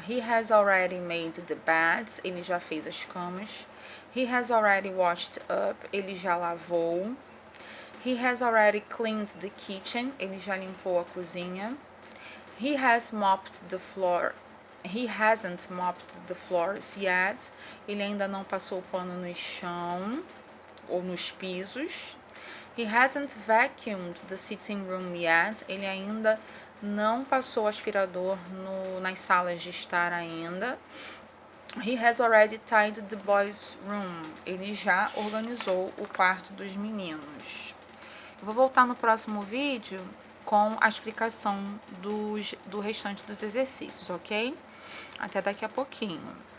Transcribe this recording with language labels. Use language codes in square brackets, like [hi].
[en] He has already made the beds, [pt] ele já fez as camas. [en] He has already washed up, [pt] ele já lavou. [en] He has already cleaned the kitchen. [pt] Ele já limpou a cozinha. [en] He has mopped the floor. He hasn't mopped the floors yet. [pt] Ele ainda não passou o pano no chão ou nos pisos. [en] He hasn't vacuumed the sitting room yet. [pt] Ele ainda não passou o aspirador nas salas de estar ainda. [en] He has already tidied the boys' room. [pt] Ele já organizou o quarto dos meninos. Eu vou voltar no próximo vídeo com a explicação do restante dos exercícios, ok? Até daqui a pouquinho.